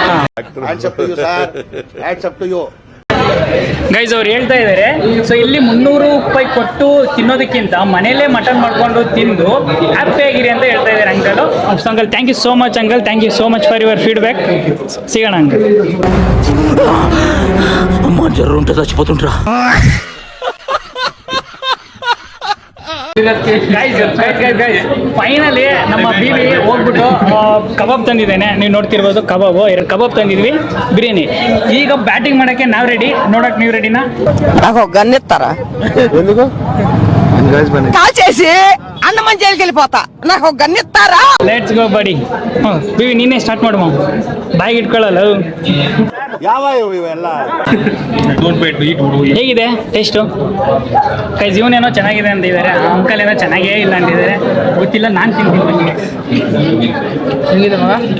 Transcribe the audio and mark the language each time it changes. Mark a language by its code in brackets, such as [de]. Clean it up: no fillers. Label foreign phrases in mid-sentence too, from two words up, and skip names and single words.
[kn] ಗೈಸ್ ಅವ್ರು ಹೇಳ್ತಾ ಇದ್ದಾರೆ, ಸೊ ಇಲ್ಲಿ 300 ರೂಪಾಯಿ ಕೊಟ್ಟು ತಿನ್ನೋದಕ್ಕಿಂತ ಮನೇಲೇ ಮಟನ್ ಮಾಡ್ಕೊಂಡು ತಿಂದು ಹ್ಯಾಪಿ ಆಗಿರಿ ಅಂತ ಹೇಳ್ತಾ ಇದ್ದಾರೆ ಅಂಕಲ್. [en] Uncle thank you so much uncle, thank you so much for your feedback. [kn] ಸಿಗೋಣ ಅಂಕಲ್. [te] అమ్మా జ్వరం ఉంటే చచ్చిపోతుంటరా. [kn] ಫೈನಲಿ ನಮ್ಮ ಬೀವಿ ಹೋಗ್ಬಿಟ್ಟು ಕಬಾಬ್ ತಂದಿದ್ದೇನೆ. ನೀವು ನೋಡ್ತಿರ್ಬೋದು ಕಬಾಬು, 2 ಕಬಾಬ್ ತಂದಿದ್ವಿ, ಬಿರಿಯಾನಿ. ಈಗ ಬ್ಯಾಟಿಂಗ್ ಮಾಡೋಕ್ಕೆ ನಾವು ರೆಡಿ. ನೋಡಕ್ ನೀವು ರೆಡಿನಾ? [te] నాకు గన్నెత్తారా కాల్చేసి అన్న మంచి వెళ్ళిపోతా. నాకు గన్నెత్తారా? [en] Let's go buddy. [kn] ಬೀವಿ ನೀನೇ ಸ್ಟಾರ್ಟ್ ಮಾಡು. ಬಾಯಿಗೆ ಇಟ್ಕೊಳ್ಳಲ್ಲ. ಹೇಗಿದೆ ಟೇಸ್ಟು? ಕೈಸ್ ಇವನೇನೋ ಚೆನ್ನಾಗಿದೆ ಅಂತಿದ್ದಾರೆ, ಅಂಕಲ್ ಏನೋ ಚೆನ್ನಾಗೇ ಇಲ್ಲ ಅಂತಿದ್ದಾರೆ. ಗೊತ್ತಿಲ್ಲ, ನಾನು ತಿಂತೀನಿ. ಹೆಂಗಿದೆ ಮಗ?